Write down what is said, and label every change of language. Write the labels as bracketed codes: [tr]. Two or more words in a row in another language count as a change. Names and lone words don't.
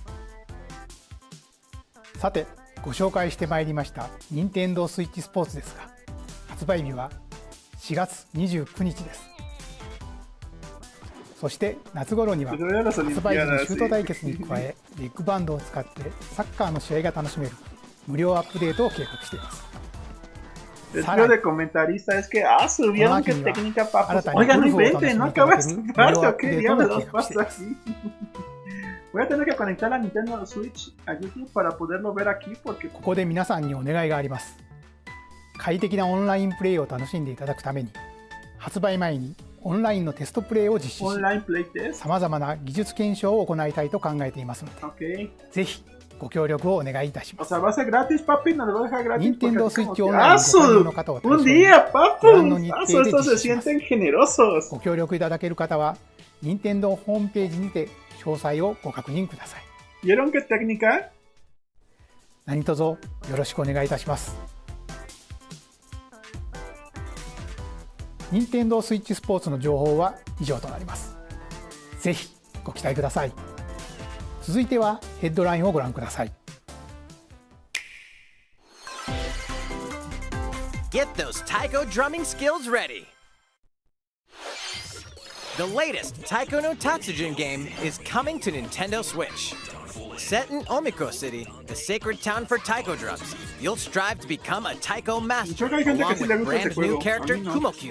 [ja] さてご紹介してまいりました任天堂スイッチスポーツですが、発売日は4月29日です。そして夏頃には発売時のシュート対決に加え、ビッグバンドを使ってサッカーの試合が楽しめる無料アップデートを計画しています。 [es] El tío de comentarista es que, subieron qué técnica, papus. Oigan, no inventen, no acabas esta parte, ¿o qué diablos pasa aquí? Voy a tener que conectar la Nintendo Switch a YouTube para poderlo ver aquí, porque... [ja] ここで皆さんにお願いがあります。快適なオンラインプレイを楽しんでいただくために、発売前にオンラインのテストプレイを実施し、さまざまな技術検証を行いたいと考えていますので、ぜひご協力をお願いいたします。 [es] O sea, va a ser gratis, papi, no lo voy a dejar gratis. [ja] Nintendo Switch Online ご加入の方を対象に、 [es] un día, [ja] ご覧の [es] papu. [ja] 日程で [es] Estos [ja] 実 [es] se [ja] 施します。 [es] sienten generosos. [ja] ご協力いただける方は、任天堂ホームページにて詳細をご確認ください。 [es] ¿Vieron qué técnica? [ja] 何卒よろしくお願いいたします。任天堂スイッチスポーツの情報は以上となります。ぜひご期待ください。続いてはヘッドラインをご覧ください。 [en] Get those taiko drumming skills ready. The latest Taiko no Tatsujin game is coming to Nintendo Switch. Set in Omiko City, the sacred town for taiko drums, you'll strive to become a taiko master along with brand new character Kumo-kyun.